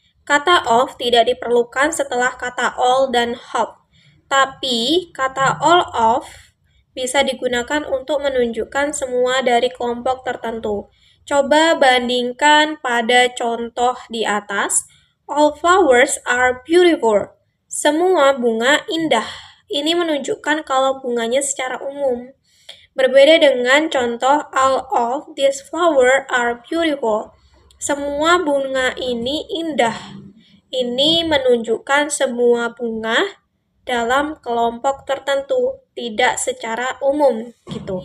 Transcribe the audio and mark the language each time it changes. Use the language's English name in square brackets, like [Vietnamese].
[Indonesian] Kata of tidak diperlukan setelah kata all dan half. Tapi, kata all of bisa digunakan untuk menunjukkan semua dari kelompok tertentu. Coba bandingkan pada contoh di atas. [English] All flowers are beautiful. [Indonesian] Semua bunga indah. Ini menunjukkan kalau bunganya secara umum. Berbeda dengan contoh [English] all of these flowers are beautiful. [Indonesian] Semua bunga ini indah. Ini menunjukkan semua bunga dalam kelompok tertentu, tidak secara umum gitu.